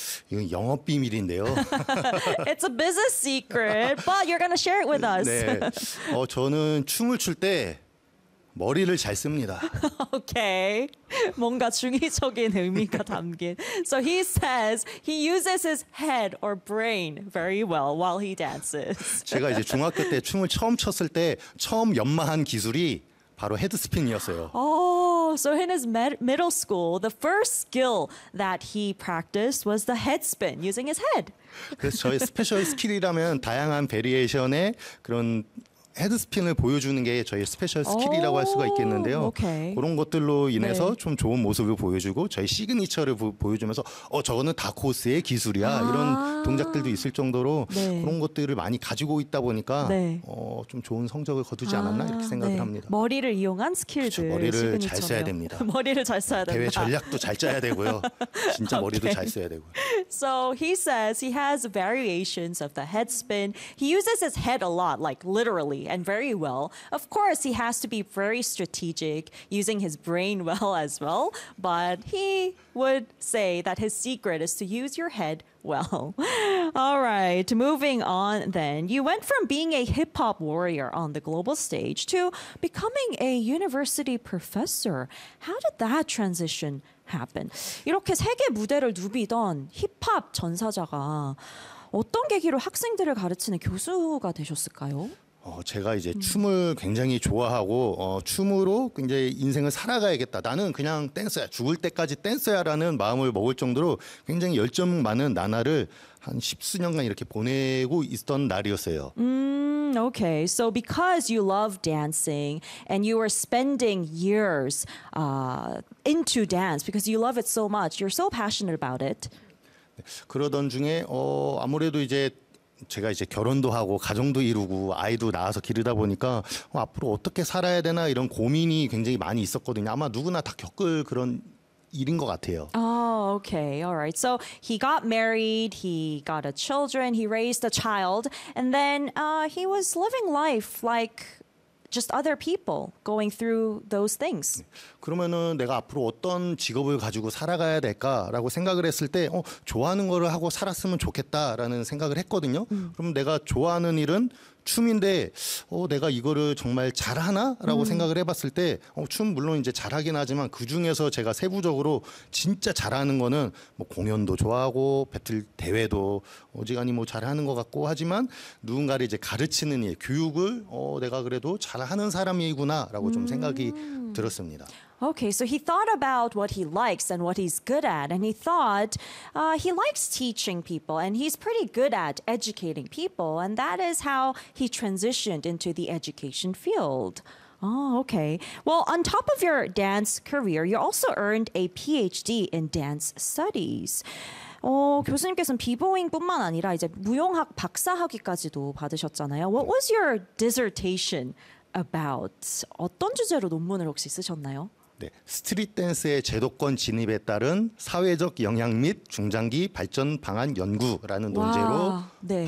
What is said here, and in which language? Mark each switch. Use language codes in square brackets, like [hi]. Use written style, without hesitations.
[ko] 이건 영업 비밀인데요. [en] It's a business secret, but you're gonna share it with us. [ko] 네. 저는 춤을 출 때 머리를 잘 씁니다. [en] Okay. [ko] 뭔가 중의적인 의미가 담긴. [en] So he says he uses his head or brain very well while he dances. [ko] 제가 이제 중학교 때 춤을 처음 췄을 때 처음 연마한 기술이 바로 헤드스핀이었어요. [en] So in his middle school, the first skill that he practiced was the head spin using his head. [ko] 그래서 저의 스페셜 스킬이라면 다양한 베리에이션의 그런 헤드스핀을 보여주는 게 저희 스페셜 스킬이라고 할 수가 있겠는데요. [en] Okay. [ko] 그런 것들로 인해서 네. 좀 좋은 모습을 보여주고 저희 시그니처를 보여주면서 저거는 다크호스의 기술이야 이런 동작들도 있을 정도로 네. 그런 것들을 많이 가지고 있다 보니까 네. 좀 좋은 성적을 거두지 않았나 이렇게 생각을 네. 합니다. 머리를 이용한 스킬들. 그쵸, 머리를 잘 써야 됩니다. 머리를 잘 써야 된다. 대회 전략도 잘 짜야 되고요. 진짜 okay. 머리도 잘 써야 되고요. [en] So he says he has variations of the head spin. He uses his head a lot, like literally. And very well. Of course, he has to be very strategic, using his brain well as well. But he would say that his secret is to use your head well. All right, moving on then. You went from being a hip-hop warrior on the global stage to becoming a university professor. How did that transition happen? [ko] 이렇게 세계 무대를 누비던 힙합 전사자가 어떤 계기로 학생들을 가르치는 교수가 되셨을까요? 제가 이제 춤을 굉장히 좋아하고 춤으로 이제 인생을 살아가야겠다. 나는 그냥 댄서야. 죽을 때까지 댄서야라는 마음을 먹을 정도로 굉장히 열정 많은 나날을 한 10수년간 이렇게 보내고 있었던 날이었어요. [en] Okay. So because you love dancing and you are spending years into dance because you love it so much. You're so passionate about it. [ko] 그러던 중에 아무래도 이제 제가 이제 결혼도 하고 가정도 이루고 아이도 낳아서 기르다 보니까 앞으로 어떻게 살아야 되나 이런 고민이 굉장히 많이 있었거든요. 아마 누구나 다 겪을 그런 일인 것 같아요. [en] Oh, okay. All right. So he got married, he got a children, he raised a child, and then he was living life like just other people going through those things. [ko] 그러면은 내가 앞으로 어떤 직업을 가지고 살아가야 될까라고 생각을 했을 때 좋아하는 거를 하고 살았으면 좋겠다라는 생각을 했거든요. 그럼 내가 좋아하는 일은 춤인데 내가 이거를 정말 잘하나라고 생각을 해봤을 때 춤 물론 이제 잘하긴 하지만 그중에서 제가 세부적으로 진짜 잘하는 거는 뭐 공연도 좋아하고 배틀 대회도 어지간히 뭐 잘하는 것 같고 하지만 누군가를 이제 가르치는 일 교육을 내가 그래도 잘하는 사람이구나라고 좀 생각이 들었습니다. [en] Okay, so he thought about what he likes and what he's good at, and he thought he likes teaching people, and he's pretty good at educating people, and that is how he transitioned into the education field. Oh, okay. Well, on top of your dance career, you also earned a PhD in dance studies. [ko] 교수님께서는 비보잉뿐만 아니라 이제 무용학 박사학위까지도 받으셨잖아요. [en] What was your dissertation about? [ko] 어떤 주제로 논문을 혹시 쓰셨나요? 스트릿 댄스의 제도권 진입에 따른 사회적 영향 및 중장기 발전 방안 연구라는 논제로 네.